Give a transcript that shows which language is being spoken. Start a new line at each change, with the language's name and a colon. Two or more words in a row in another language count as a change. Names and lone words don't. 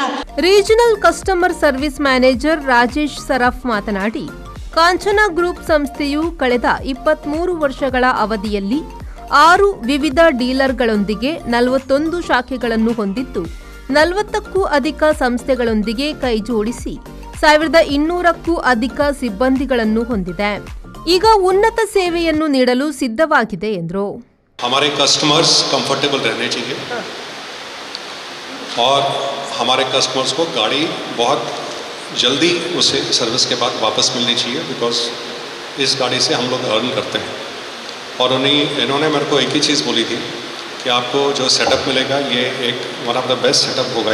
English: Regional Customer Service Manager
Kannada: ರಾಜೇಶ್ ಸರಫ್ ಮಾತನಾಡಿ, ಕಾಂಚನ ಗ್ರೂಪ್ ಸಂಸ್ಥೆಯು ಕಳೆದ 23 ವರ್ಷಗಳ ಅವಧಿಯಲ್ಲಿ 6 ವಿವಿಧ ಡೀಲರ್ಗಳೊಂದಿಗೆ 41 ಶಾಖೆಗಳನ್ನು ಹೊಂದಿದ್ದು, 40ಕ್ಕೂ ಅಧಿಕ ಸಂಸ್ಥೆಗಳೊಂದಿಗೆ ಕೈಜೋಡಿಸಿ 1200ಕ್ಕೂ ಅಧಿಕ ಸಿಬ್ಬಂದಿಗಳನ್ನು ಹೊಂದಿದೆ. ಈಗ ಉನ್ನತ ಸೇವೆಯನ್ನು ನೀಡಲು ಸಿದ್ಧವಾಗಿದೆ ಎಂದರು.
Hindi: हमारे
English: customers comfortable
Hindi: रहने चाहिए और हमारे कस्टमर्स को गाड़ी बहुत जल्दी उसे सर्विस के बाद वापस मिलनी चाहिए, बिकॉज इस गाड़ी से हम लोग अर्न करते हैं. और इन्होंने मेरे को एक ही चीज़ बोली थी कि आपको जो सेटअप मिलेगा ये एक
English: one of the best setup
Hindi: होगा.